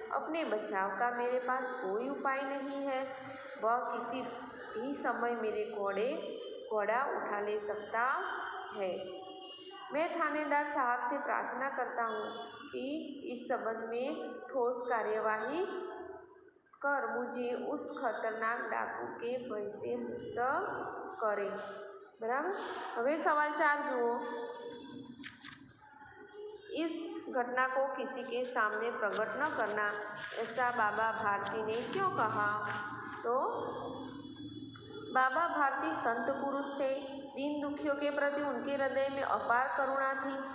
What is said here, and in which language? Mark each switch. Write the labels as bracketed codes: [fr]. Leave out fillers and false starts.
[hi] अपने बचाव का मेरे पास कोई उपाय नहीं है. वह किसी भी समय मेरे घोड़ा उठा ले सकता है. मैं थानेदार साहब से प्रार्थना करता हूँ कि इस संबंध में ठोस कार्यवाही कर मुझे उस खतरनाक डाकू के भय से मुक्त करे. [gu] बराबर. હવે સવાલ 4 જુઓ. [hi] इस घटना को किसी के सामने प्रकट न करना, ऐसा बाबा भारती ने क्यों कहा? तो बाबा भारती संत पुरुष थे। दीन दुखियों के प्रति उनके हृदय में अपार करुणा थी।